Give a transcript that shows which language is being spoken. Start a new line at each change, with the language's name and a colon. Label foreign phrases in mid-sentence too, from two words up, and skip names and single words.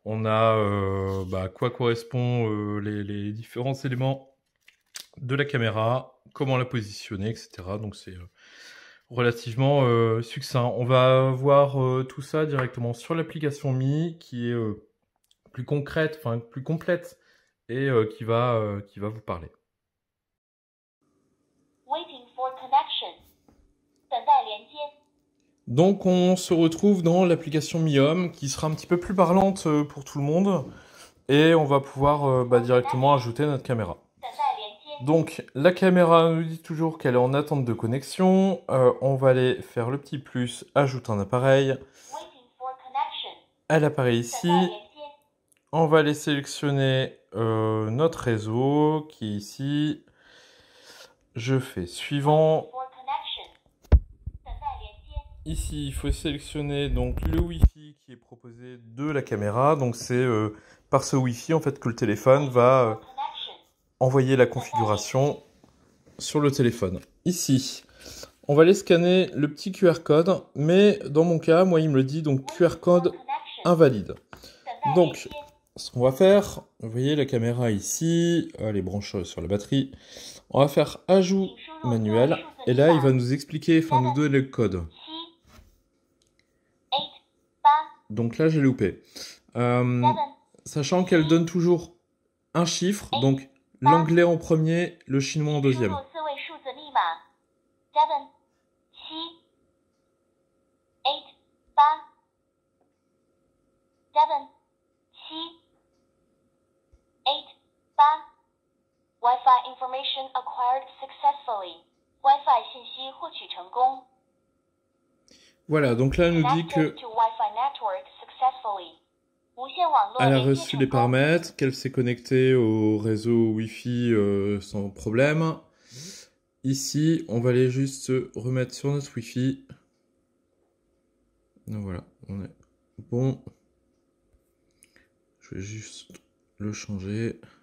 French: On a à quoi correspond les différents éléments de la caméra, comment la positionner, etc. Donc c'est relativement succinct. On va voir tout ça directement sur l'application Mi qui est plus concrète, enfin plus complète et qui va vous parler.
English: Waiting for connection.
Chinese: 等待连接。
French: Donc on se retrouve dans l'application Mi Home qui sera un petit peu plus parlante pour tout le monde et on va pouvoir directement ajouter notre caméra.
Chinese: 等待连接。
French: Donc la caméra nous dit toujours qu'elle est en attente de connexion. On va aller faire le petit plus, ajouter un appareil.
English: Waiting for connection.
French: Elle apparaît
Chinese: 等待
French: ici.
Chinese: 连接。
French: On va aller sélectionner notre réseau qui est ici. Je fais suivant.
English: For connection.
Chinese: 等待连接。
French: Ici, il faut sélectionner donc le Wi-Fi qui est proposé de la caméra. Donc c'est par ce Wi-Fi en fait que le téléphone va
English: Connection.
French: envoyer la configuration sur le téléphone. Ici, on va aller scanner le petit QR code, mais dans mon cas, moi il me le dit donc QR code
English: Connection.
French: invalide.
Chinese: 等待
French: Donc
Chinese: 连接。
French: ce qu'on va faire, vous voyez la caméra ici, elle est branchée sur la batterie. On va faire ajout manuel et là il va nous expliquer, enfin nous donner le code. 7, 8, 8, Donc là j'ai loupé. 7, Sachant qu'elle donne toujours un chiffre, donc l'anglais en premier, le chinois en
Chinese: 输
French: deuxième.
Chinese: 入4位数字密码。7, 7, 8, 8, 7, 7, 8, 8.
English: Wi-Fi information acquired successfully.
Chinese: Wi-Fi 信息获取成功。
French: Voilà, donc là elle nous dit
English: Connected
French: que
English: to Wi-Fi network successfully.
Chinese: 无线网络
French: elle a
Chinese: 连接
French: reçu
Chinese: 成
French: les
Chinese: 功。
French: paramètres, qu'elle s'est connectée au réseau Wi-Fi sans problème. Ici, on va aller juste se remettre sur notre Wi-Fi. Donc voilà, on est bon. Je vais juste le changer.